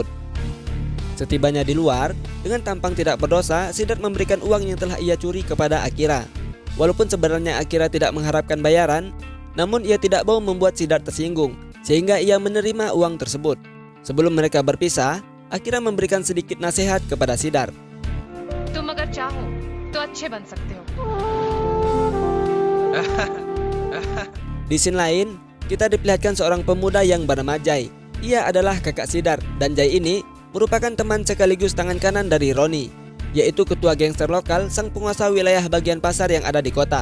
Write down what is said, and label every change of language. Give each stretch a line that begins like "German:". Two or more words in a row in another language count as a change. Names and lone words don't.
Indonesian: Setibanya di luar, dengan tampang tidak berdosa, Sidar memberikan uang yang telah ia curi kepada Akira. Walaupun sebenarnya Akira tidak mengharapkan bayaran, namun ia tidak mau membuat Sidar tersinggung, sehingga ia menerima uang tersebut. Sebelum mereka berpisah, Akira memberikan sedikit nasihat kepada Sidar.
Hindi: तुम अगर चाहो तो अच्छे बन सकते हो.
Indonesian: Di scene lain, kita diperlihatkan seorang pemuda yang bernama Jai. Ia adalah kakak Sidar, dan Jai ini merupakan teman sekaligus tangan kanan dari Roni, yaitu ketua gangster lokal sang penguasa wilayah bagian pasar yang ada di kota.